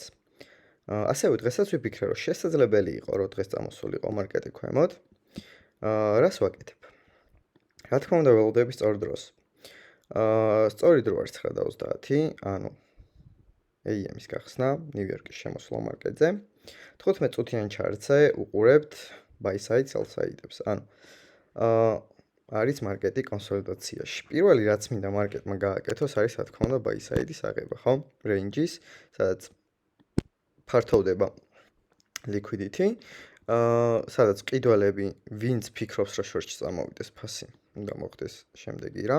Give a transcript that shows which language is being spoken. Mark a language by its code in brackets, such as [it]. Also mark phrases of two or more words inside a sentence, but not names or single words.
[ka] ასევე დღესაც ვიფიქრე რომ შესაძლებელი იყო რომ დღეს წამოსულიყო მარკეტი ქვემოთ. რას ვაკეთებ? რა თქმა უნდა ველოდები სწორ დროს. სწორი დრო არის 9:30, ანუ AM-ის გახსნა, ნიუ-იორკის შემოსვლა მარკეტზე. 15 წუთიან ჩარტზე უყურებთ [en] buy side, sell side- [ka] ებს. ანუ არის მარკეტი კონსოლიდაციაში. პირველი რაც მინდა მარკეტმა გააკეთოს არის რა თქმა უნდა [en] buy side- [ka] ის აღება, ხო? Range-ის, სადაც ფართოვდება liquidity. სადაც ყიდველები, ვინც ფიქრობს რომ შორტში წამოვიდეს ფასი, უნდა მოხდეს შემდეგი რამ.